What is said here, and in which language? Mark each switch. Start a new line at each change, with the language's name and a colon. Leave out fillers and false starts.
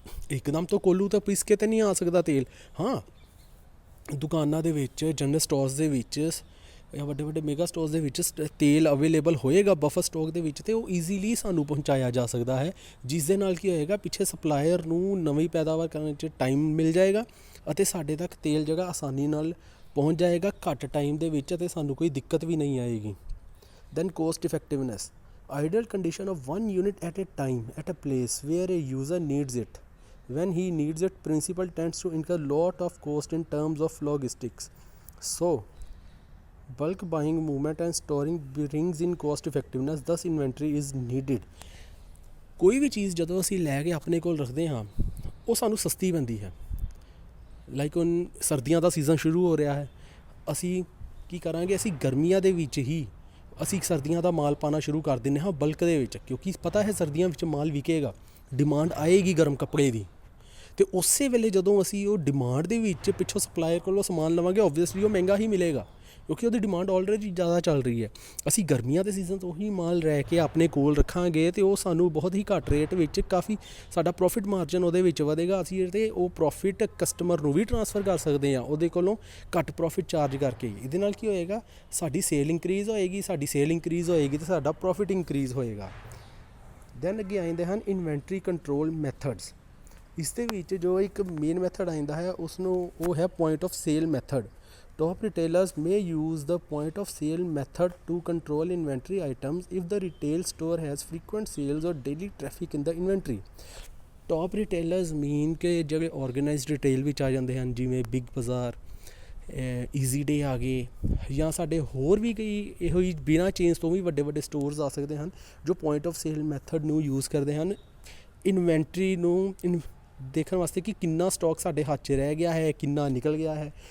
Punjabi: ਇੱਕਦਮ ਤੋਂ ਕੋਲੂ ਤਾਂ ਪਿਸ ਕੇ ਤਾਂ ਨਹੀਂ ਆ ਸਕਦਾ ਤੇਲ। ਹਾਂ, ਦੁਕਾਨਾਂ ਦੇ ਵਿੱਚ, ਜਨਰਲ ਸਟੋਰਸ ਦੇ ਵਿੱਚ ਜਾਂ ਵੱਡੇ ਵੱਡੇ ਮੈਗਾ ਸਟੋਰਸ ਦੇ ਵਿੱਚ ਤੇਲ ਅਵੇਲੇਬਲ ਹੋਏਗਾ ਬਫਰ ਸਟਾਕ ਦੇ ਵਿੱਚ, ਅਤੇ ਉਹ ਈਜ਼ੀਲੀ ਸਾਨੂੰ ਪਹੁੰਚਾਇਆ ਜਾ ਸਕਦਾ ਹੈ, ਜਿਸ ਦੇ ਨਾਲ ਕੀ ਹੋਏਗਾ, ਪਿੱਛੇ ਸਪਲਾਇਰ ਨੂੰ ਨਵੀਂ ਪੈਦਾਵਾਰ ਕਰਨ 'ਚ ਟਾਈਮ ਮਿਲ ਜਾਏਗਾ ਅਤੇ ਸਾਡੇ ਤੱਕ ਤੇਲ ਜਿਹੜਾ ਆਸਾਨੀ ਨਾਲ ਪਹੁੰਚ ਜਾਏਗਾ ਘੱਟ ਟਾਈਮ ਦੇ ਵਿੱਚ, ਅਤੇ ਸਾਨੂੰ ਕੋਈ ਦਿੱਕਤ ਵੀ ਨਹੀਂ ਆਏਗੀ।
English: Then cost effectiveness, ideal condition of 1 unit at a time at a place where a user needs it। when he needs it, principal tends to incur lot of cost in terms of logistics, so bulk buying movement and storing brings in cost effectiveness, thus inventory is needed।
Punjabi: ਕੋਈ ਵੀ ਚੀਜ਼ ਜਦੋਂ ਅਸੀਂ ਲੈ ਕੇ ਆਪਣੇ ਕੋਲ ਰੱਖਦੇ ਹਾਂ, ਉਹ ਸਾਨੂੰ ਸਸਤੀ ਪੈਂਦੀ ਹੈ। ਲਾਈਕ ਹੁਣ ਸਰਦੀਆਂ ਦਾ ਸੀਜ਼ਨ ਸ਼ੁਰੂ ਹੋ ਰਿਹਾ ਹੈ, ਅਸੀਂ ਕੀ ਕਰਾਂਗੇ, ਅਸੀਂ ਗਰਮੀਆਂ ਦੇ ਵਿੱਚ ਹੀ ਅਸੀਂ ਸਰਦੀਆਂ ਦਾ ਮਾਲ ਪਾਉਣਾ ਸ਼ੁਰੂ ਕਰ ਦਿੰਦੇ ਹਾਂ ਬਲਕ ਦੇ ਵਿੱਚ, ਕਿਉਂਕਿ ਪਤਾ ਹੈ ਸਰਦੀਆਂ ਵਿੱਚ ਮਾਲ ਵਿਕੇਗਾ, ਡਿਮਾਂਡ ਆਏਗੀ ਗਰਮ ਕੱਪੜੇ ਦੀ। ਅਤੇ ਉਸੇ ਵੇਲੇ ਜਦੋਂ ਅਸੀਂ ਉਹ ਡਿਮਾਂਡ ਦੇ ਵਿੱਚ ਪਿੱਛੋਂ ਸਪਲਾਇਰ ਕੋਲੋਂ ਸਮਾਨ ਲਵਾਂਗੇ, ਓਬਵੀਅਸਲੀ ਉਹ ਮਹਿੰਗਾ ਹੀ ਮਿਲੇਗਾ, ਕਿਉਂਕਿ ਉਹਦੀ ਡਿਮਾਂਡ ਆਲਰੇਡੀ ਜ਼ਿਆਦਾ ਚੱਲ ਰਹੀ ਹੈ। ਅਸੀਂ ਗਰਮੀਆਂ ਦੇ ਸੀਜ਼ਨ ਤੋਂ ਹੀ ਮਾਲ ਰਹਿ ਕੇ ਆਪਣੇ ਕੋਲ ਰੱਖਾਂਗੇ ਅਤੇ ਉਹ ਸਾਨੂੰ ਬਹੁਤ ਹੀ ਘੱਟ ਰੇਟ ਵਿੱਚ, ਕਾਫੀ ਸਾਡਾ ਪ੍ਰੋਫਿਟ ਮਾਰਜਨ ਉਹਦੇ ਵਿੱਚ ਵਧੇਗਾ। ਅਸੀਂ ਅਤੇ ਉਹ ਪ੍ਰੋਫਿਟ ਕਸਟਮਰ ਨੂੰ ਵੀ ਟਰਾਂਸਫਰ ਕਰ ਸਕਦੇ ਹਾਂ ਉਹਦੇ ਕੋਲੋਂ ਘੱਟ ਪ੍ਰੋਫਿਟ ਚਾਰਜ ਕਰਕੇ। ਇਹਦੇ ਨਾਲ ਕੀ ਹੋਏਗਾ, ਸਾਡੀ ਸੇਲ ਇੰਕਰੀਜ਼ ਹੋਏਗੀ, ਸਾਡੀ ਸੇਲ ਇੰਕਰੀਜ਼ ਹੋਏਗੀ ਅਤੇ ਸਾਡਾ ਪ੍ਰੋਫਿਟ ਇੰਕਰੀਜ਼ ਹੋਏਗਾ। ਦੈਨ ਅੱਗੇ ਆ ਜਾਂਦੇ ਹਨ ਇਨਵੈਂਟਰੀ ਕੰਟਰੋਲ ਮੈਥਡਸ। ਇਸ ਦੇ ਵਿੱਚ ਜੋ ਇੱਕ ਮੇਨ ਮੈਥਡ ਆਉਂਦਾ ਹੈ, ਉਹ ਹੈ point of sale method.
English: Top retailers may use the point of sale method to control inventory items if the retail store has frequent sales or daily traffic in the inventory। Top retailers mean
Punjabi: ਕਿ ਜਿਹੜੇ organized retail ਵਿੱਚ ਆ ਜਾਂਦੇ ਹਨ, ਜਿਵੇਂ big ਬਾਜ਼ਾਰ, easy ਡੇ ਆ ਗਏ, ਜਾਂ ਸਾਡੇ ਹੋਰ ਵੀ ਕਈ ਇਹੋ ਹੀ ਬਿਨਾਂ ਚੇਂਜ ਤੋਂ ਵੀ ਵੱਡੇ ਵੱਡੇ ਸਟੋਰਸ ਆ ਸਕਦੇ ਹਨ ਜੋ ਪੁਆਇੰਟ ਆਫ ਸੇਲ ਮੈਥਡ ਨੂੰ ਯੂਜ਼ ਕਰਦੇ ਹਨ ਇਨਵੈਂਟਰੀ ਨੂੰ ਦੇਖਣ ਵਾਸਤੇ ਕਿ ਕਿੰਨਾ ਸਟਾਕ ਸਾਡੇ ਹੱਥ 'ਚ ਰਹਿ ਗਿਆ ਹੈ, ਕਿੰਨਾ ਨਿਕਲ ਗਿਆ ਹੈ।